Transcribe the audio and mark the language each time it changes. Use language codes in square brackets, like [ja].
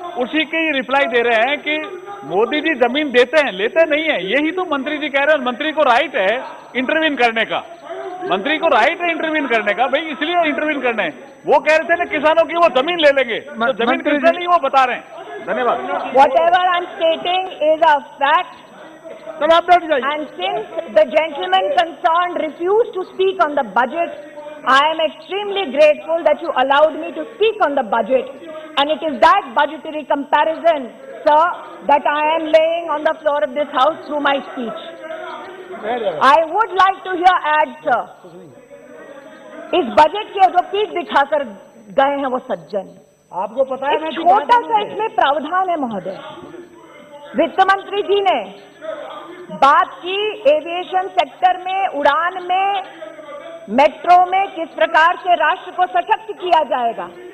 [hi] उसी के ही रिप्लाई दे रहे हैं कि मोदी जी जमीन देते हैं, लेते नहीं है। यही तो मंत्री जी कह रहे हैं। मंत्री को राइट है इंटरवीन करने का, मंत्री को राइट है इंटरवीन करने का, भाई इसलिए इंटरवीन करने हैं। वो कह रहे थे ना किसानों की वो जमीन ले लेंगे, तो जमीन किसने ली वो बता रहे हैं। धन्यवाद। [en] Whatever I'm stating is a fact. [hi] तब आप बैठ जाइए। [en] And since the gentleman concerned refused to speak on the budget, I am extremely grateful that you allowed me to speak on the budget. And it is that budgetary comparison, sir, that I am laying on the floor of this house through my speech. I would like to hear add, sir. [hi] इस budget के जो पीठ दिखाकर गए हैं वो सज्जन, आपको पता है एक छोटा सा इसमें प्रावधान है महोदय। वित्त मंत्री जी ने बात की एविएशन सेक्टर में, उड़ान में, मेट्रो में किस प्रकार से राष्ट्र को सशक्त किया जाएगा।